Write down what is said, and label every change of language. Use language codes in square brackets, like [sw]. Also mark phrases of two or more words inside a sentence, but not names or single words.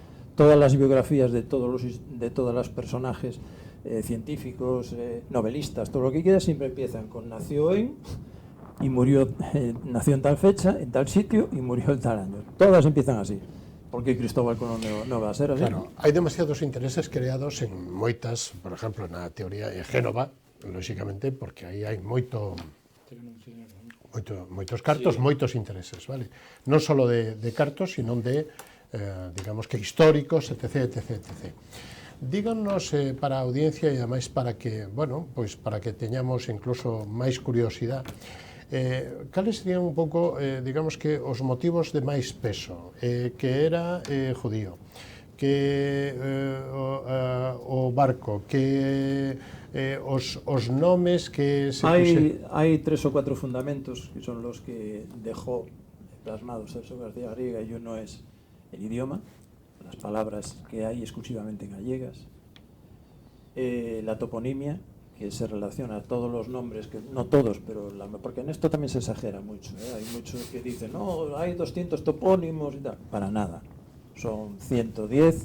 [es] Todas las biografías de todos los personajes científicos, novelistas, todo lo que quieras, siempre empiezan con nació en y murió, nació en tal fecha, en tal sitio y murió en tal año. Todas empiezan así, porque Cristóbal Colón no va a ser así. [gl] Claro, hai demasiados intereses creados en moitas, por exemplo, na teoría de Génova, lóxicamente, porque aí hai moitos cartos, sí. Moitos intereses, vale? Non só de cartos, sino de, digamos que históricos, etc, etc, etc. Díganos para a audiencia e ademais para que, bueno, pois para que teñamos incluso máis curiosidade, cales serían un pouco, digamos que os motivos de máis peso, que era judío, que o barco, que os nomes que se [es] hai 3 o 4 fundamentos que son los que dejó plasmados Celso García Garriga, y uno es el idioma, las palabras que hay exclusivamente gallegas, la toponimia, que se relaciona a todos los nombres, que no todos, pero porque en esto también se exagera mucho, hay muchos que dicen, no, hay 200 topónimos y tal, para nada, son 110.